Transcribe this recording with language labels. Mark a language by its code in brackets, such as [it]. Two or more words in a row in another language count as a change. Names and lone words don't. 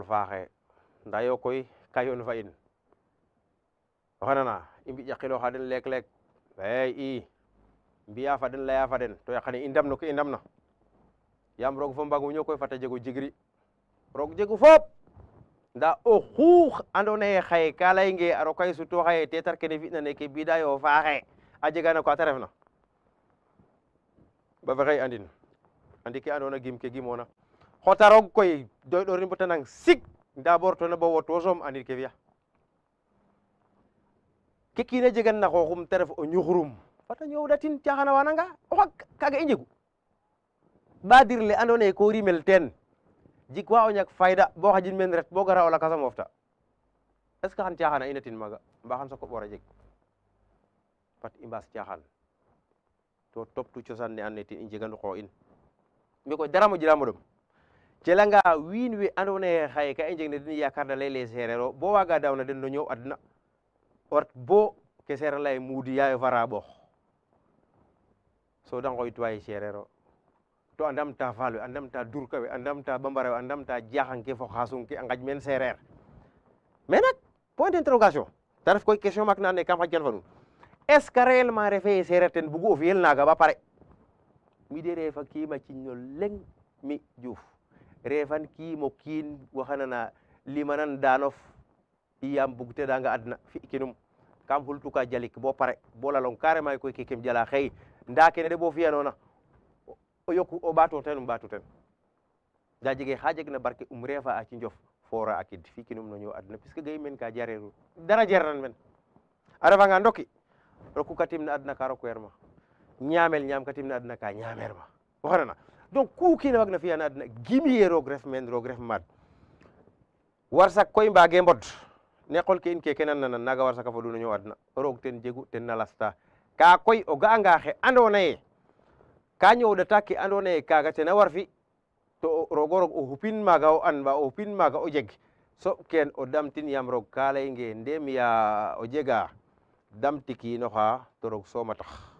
[srr] faaxe nda yo koy ka yoon fa in oxe nana i mbiƴaqiloxa den leek-leek i mbiya fa den leya fa den to yaqane i ndam no ke i ndamna yaam roog fo mbaguño koy fata jego jigri roog jegu fop nda oxu andoona yee xaye ka layinge a roka suto xaye tetar kene fi'na neke bida yo faaxe a jega no ka ta refna ba fexey andin andi ke andoona gim ke gimona xotarog koy doy ɗorin bota nang sik nda bortona bo woto som andir ke fiya ke kiina jegan na xooxum te ref o ñuxurum fata ñoowdatin caxana wananga oxa kaga i njegu ɓadir le andoona yee ko rimel teen jik wa o ñak fayda bo xajin men ret bo gara o lakasa mofta [fr] est ce que [srr] xan caxana inatin maaga mba xan soko ɓor a jeg fat i mbaas caxan to toptu cosaan ne andoona yee ten i njegan xoo in mi koy dara moƴiraam o ɗom celanga wiin we andoona yee xaye ka i njeg ne den yaakaar na layel ee seereer o bo waaga daawna den no ñoow adna o ret bo ke seereer lay muudi yaayo fara ɓoox so da ngooytwa ye seereer o to a ndamta faal we a ndamta durka we a ndamta bambara we a ndamta jaxang ke fo xasum ke a ngaƴ men seereer mais nak [fr] point d'interrogation [srr] ta ref koy question maak na andoona yee kam xaƴkan fa nuun [fr] est ce que réellement [srr] refe ye seereer ten bugu o fiyel naaga ba pare mi de refa kiima ciñno leŋ mi Diouf refan kiimo kiin waxanana limanan daanof yaam bug tedanga adna fi kinum kam xultuka jalik bo pare bo lalong carrément koy kekem jala xey nda kene de bo fiyanona o yoku o ɓaato ten ɓaatu ten nda jege xa jeg na barke refa a cinjof fora a kid fi kinum no ñoow adna puisque gayi men ka jareeru dara jarnan men a refanga ndoki roku katim na adna ka rokuer ma ñaamel ñaam katim na adna ka ñaamer ma waxanana donc ku kiina waag na fiya na adna gimiye roog ref men roog ref maad warsak koy mbaage mbod ne qol ke in keke nan nanan naga warsaka fodu no ñoow adna roog ten jegu ten na lasta ka koy o ga'anga xe andoona yee ka ñoowɗata ke andoona yee kaaga ten a war fi to roog o roog o xupin maaga o an mba o xupin maaga o jeg soɓ keen o damtin yaam roog ka layonge ndem ya o jega damtikiinoxa to roog soom a tax